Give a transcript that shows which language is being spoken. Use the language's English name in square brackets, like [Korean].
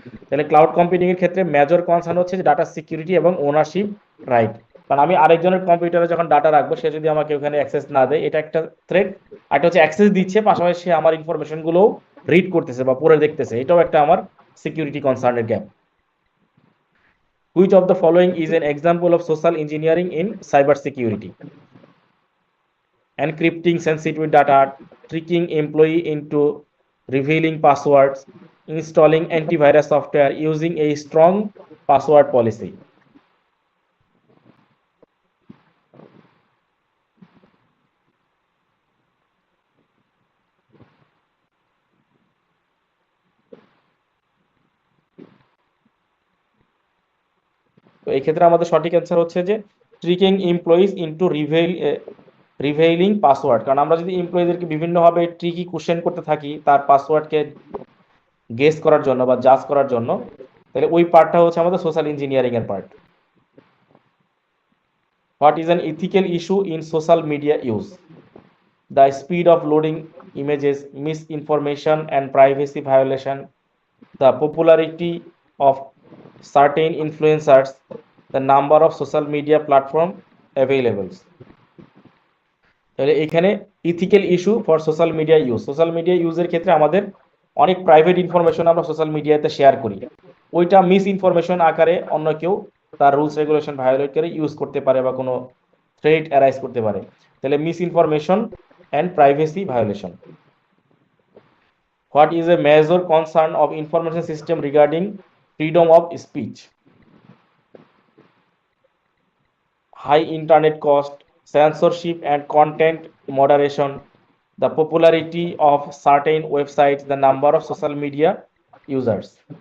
[Bangla] তাহলে cloud computing এর ক্ষেত্রে মেজর কনসার্ন হচ্ছে যে ডাটা সিকিউরিটি এবং ওনারশিপ রাইট। কারণ আমি আরেকজনের কম্পিউটারে যখন ডাটা রাখবো সে যদি আমাকে ওখানে অ্যাক্সেস না দেয়, এটা একটা থ্রেট। আর হচ্ছে অ্যাক্সেস দিচ্ছে পাশাপাশি সে আমার ইনফরমেশনগুলোও রিড করতেছে বা পড়ে দেখতেছে, এটাও একটা আমার security কনসার্নের gap. [English] Which of the following is an example of social engineering in cybersecurity? Encrypting sensitive data, tricking employee into revealing passwords, installing antivirus software, using a strong password policy. [Bangla] তো এই ক্ষেত্রে আমাদের সঠিক অ্যান্সার হচ্ছে যে [English] Tricking employees into revealing password. [Bangla] কারণ আমরা যদি এমপ্লয়ীদেরকে বিভিন্নভাবে ট্রিকি কোশ্চেন করতে থাকি তার পাসওয়ার্ডকে গেস করার জন্য বা জাজ করার জন্য, তাহলে ওই পার্টটা হচ্ছে আমাদের সোশ্যাল ইঞ্জিনিয়ারিং এর part. [English] What is an ethical issue in social media use? The speed of loading images, misinformation and privacy violation, the popularity of certain influencers, the number of social media platform available. [Bangla] তাহলে এখানে [English] ethical issue for social media use, [Bangla] social media ইউজের ক্ষেত্রে আমাদের অনেক private information আমরা social মিডিয়াতে share করি, ওইটা মিস ইনফরমেশন আকারে অন্য কেউ তার রুলস রেগুলেশন ভায়োলেট করে ইউজ করতে পারে বা কোনো থ্রেট অ্যারাইজ করতে পারে। [English] তাহলে misinformation and privacy violation. What is a major concern of information system regarding freedom of speech? High internet cost, censorship and content moderation, the popularity of certain websites, the number of social media users.